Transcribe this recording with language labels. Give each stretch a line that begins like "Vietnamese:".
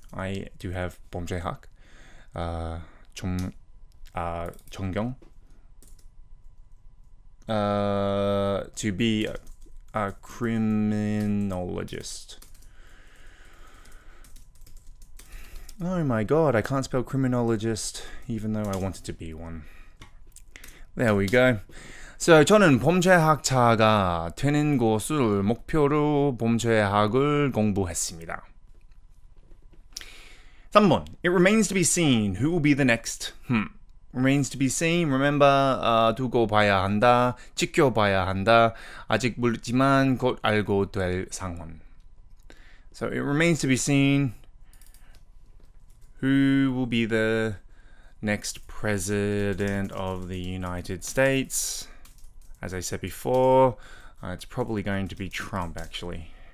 English: I do have
Korean: 범죄학, 전경,
English: to be a criminologist. Oh my god, I can't spell criminologist even though I wanted to be one. There we go.
Korean: So, 저는 범죄학자가 되는 것을 목표로 범죄학을 공부했습니다. 3번.
English: It remains to be seen who will be the next. Remains to be seen. Remember,
Korean: 두고 봐야 한다. 지켜봐야 한다. 아직 모르지만 곧 알고 될 상황.
English: So it remains to be seen who will be the next president of the United States. As I said before, it's probably going to be Trump, actually.